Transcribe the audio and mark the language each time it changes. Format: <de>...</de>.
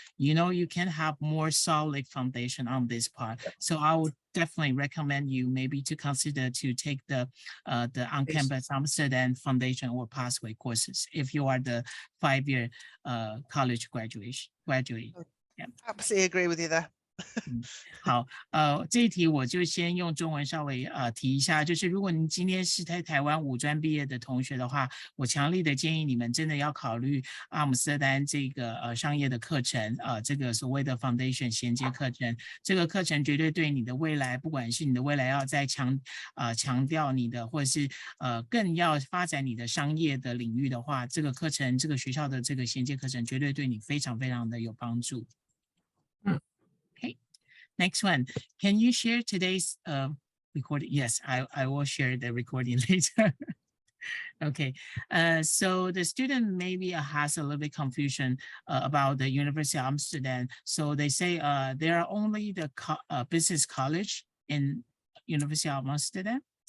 <en>You know, you can have more solid foundation on this part. So I would definitely recommend you maybe to consider to take the OnCampus Amsterdam foundation or pathway courses if you are the 5-year college graduate. Yeah. Absolutely agree with you there.</en> <zh>好，这一题我就先用中文稍微提一下，就是如果您今天是在台湾五专毕业的同学的话，我强烈的建议你们真的要考虑阿姆斯特丹这个商业的课程，这个所谓的 foundation 衔接课程，这个课程绝对对你的未来，不管是你的未来要再强调你的，或者是更要发展你的商业的领域的话，这个课程这个学校的这个衔接课程绝对对你非常非常的有帮助。</zh> <en>Next one, can you share today's recording? Yes, I will share the recording later. Okay, so the student maybe has a little bit confusion about the University of Amsterdam. So they say there are only the business college in University of Amsterdam?</en>